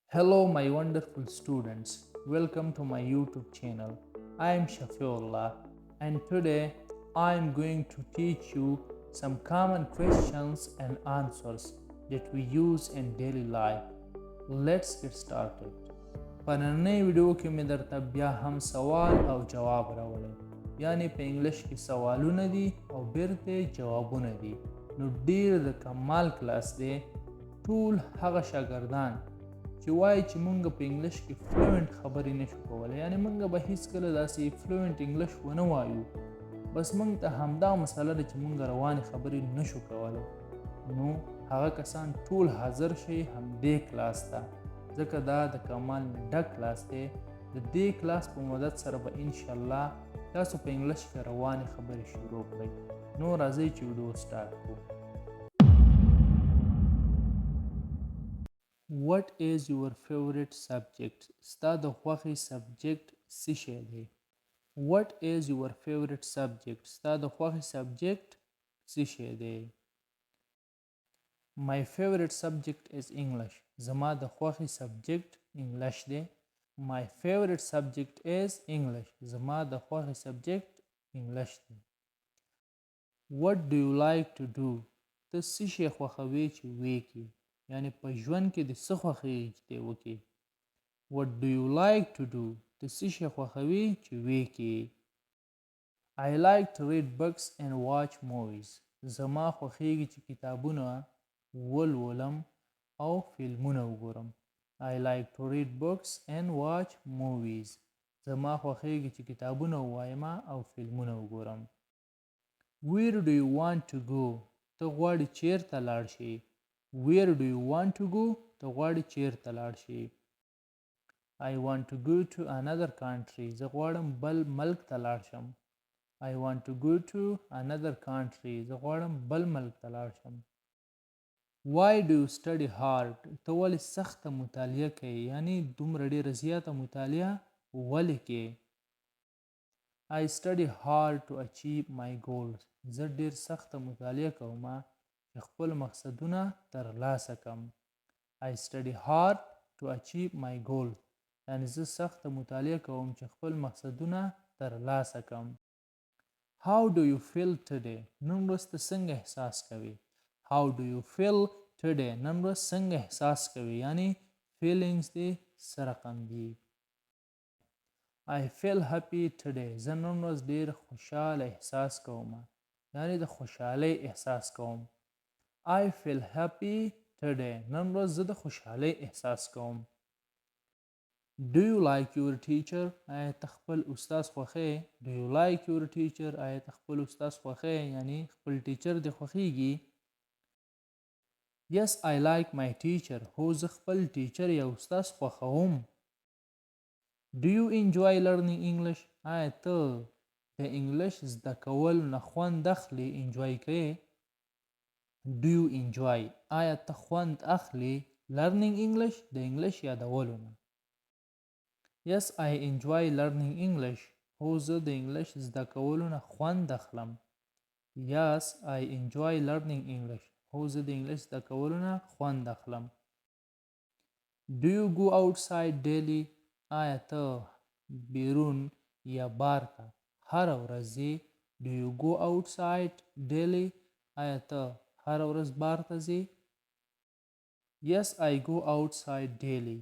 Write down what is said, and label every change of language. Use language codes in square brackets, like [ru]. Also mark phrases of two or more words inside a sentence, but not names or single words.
[en] Hello, my wonderful students. Welcome to my YouTube channel. I am Shafiullah, and today I am going to teach you some common questions and answers that we use in daily life. Let's get started. [ps] په نننۍ ویډیو کې مې درته بیا هم سوال او جواب راوړی، یعنی په انګلش کې سوالونه دي او بیرته جوابونه دي. نو ډیر د کمال کلاس دی. ټول هغه شاګردان چې وایي چې مونږ په انګلش کې فلوئنټ خبرې نشو کولی، یعنی مونږ به هیڅکله داسې [en] fluent English [ps] ونه وایو، بس مونږ ته همدا مسله ده چې مونږ روانې خبرې نشو کولی. نو هغه کسان ټول حاضر شي همدې کلاس ته، ځکه دا د کمال نه ډک کلاس دی. د دې کلاس په مدد سره به انشاءالله تاسو په انګلش کې روانې خبرې شروع کړئ. نو راځئ چې [en] video start [ps] کړو. [en] What is your favorite subject? [ps] ستا د خوښې سبجیکټ څه شی دی؟ [en] What is your favorite subject? [ps] ستا د خوښې سبجیکټ څه شی دی؟ [en] My favorite subject is English. [ps] زما د خوښې سبجیکټ انګلش دی. [en] My favorite subject is English. [ps] زما د خوښې سبجیکټ انګلش دی. [en] What do you like to do? [ps] ته څه شی خوښوې چې وکړې؟ یعنی په ژوند کې د څه خوښېږي چې دی وکړې. [en] What do you like to do? [ps] ته څه شی خوښوې چې وکړې. [en] I like to read books and watch movies. [ps] زما خوښېږي چې کتابونه ولولم او فلمونه وګورم. [en] I like to read books and watch movies. [ps] زما خوښېږي چې کتابونه ووایم او فلمونه وګورم. [en] Where do you want to go? [ps] ته غواړې چیرته لاړ شې؟ [en] Where do you want to go? [ps] ته غواړې چیرته لاړ شې؟ [en] I want to go to another country. [ps] زه غواړم بل ملک ته لاړ شم. [en] I want to go to another country. [ps] زه غواړم بل ملک ته لاړ شم. [en] Why do you study hard? [ps] ته ولې سخته مطالعه کوې؟ یعنی دومره ډېره زیاته مطالعه ولې کوې؟ [en] I study hard to achieve my goals. [ps] زه ډېر سخته مطالعه کوم چې خپل مقصدونه ترلاسه کړم. [en] I study hard to achieve my goals. [ps] یعنی زه سخته مطالعه کوم چې خپل مقصدونه ترلاسه کړم. [en] How do you feel today? [ps] نن ورځ ته څنګه احساس کوې؟ [en] How do you feel today? [ps] نن ورځ څنګه احساس کوې؟ یعنی feelings دې څه رقم دي. [en] I feel happy today. [ps] زه نن ورځ ډېر خوشحاله احساس کوم، یعنی د خوشحالۍ احساس کوم. [en] I feel happy today. [ps] نن ورځ زه د خوشحالۍ احساس کوم. [en] Do you like your teacher? [ps] آیا ته خپل استاد خوښې؟ [en] Do you like your teacher? [ps] آیا ته خپل استاد خوښې؟ یعنی خپل ټیچر دې خوښیږي. [en] Yes, I like my teacher. [ps] هو زه خپل ټیچر یا استاد خوښوم. [en] Do you enjoy learning English? [ps] آیا ته د انګلش زده کول نه خوند اخلي؟ انجوای کوې؟ [en] Do you enjoy? [ps] آیا ته خوند اخلي [en] learning English؟ [ps] د انګلش یادولو نه. [en] Yes, I enjoy learning English. [ps] هو زه د انګلش زده کولو نه خوند اخلم. [en] Yes, I enjoy learning English. [ps] هو زه د انګلش زده کولو نه خوند اخلم. [en] Do you go outside daily? [ps] آیا ته بیرون یا بار ته هر ورځ ځې؟ [en] Do you go outside daily? [ps] آیا ته هر ورځ بار ته ځې؟ [en] Yes, I go outside daily.